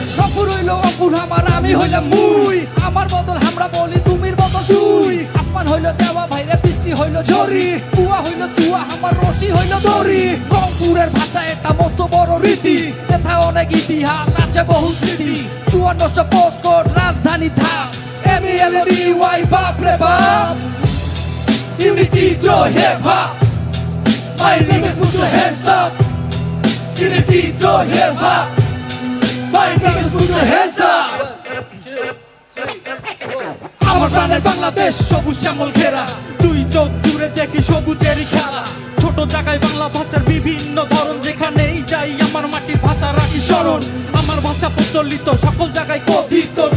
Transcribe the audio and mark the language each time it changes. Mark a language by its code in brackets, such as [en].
[bn] রংপুর হইল রংপুর আমার, আমি হইলাম মুই, আমার বদল আমরা বলি তুমির বদল তুই, আসমান হইল দেওয়া ভাইরে বৃষ্টি হইল ঝরি, কুয়া হইল চুয়া আমার রশি হইল দড়ি। রংপুরের ভাষা এটা মস্ত বড় রীতি, এটা অনেক ইতিহাস আছে বহু স্মৃতি, 5400 পোস্টকোড রাজধানী ধাপ, MELDY বাপ রে বাপ। [en] Unity throw hip hop, my niggas put your hands up. Unity throw hip hop, my niggas put your hands up. [bn] আমার প্রাণের বাংলাদেশ সবুজ শ্যামল ঘেরা, দুই চোখ জুড়ে দেখি সবুজেরই খেলা, ছোট জায়গায় বাংলা ভাষার বিভিন্ন ধরন, যেখানেই যাই আমার মাটির ভাষা রাখি স্মরণ, আমার ভাষা প্রচলিত সকল জায়গায় কথিত,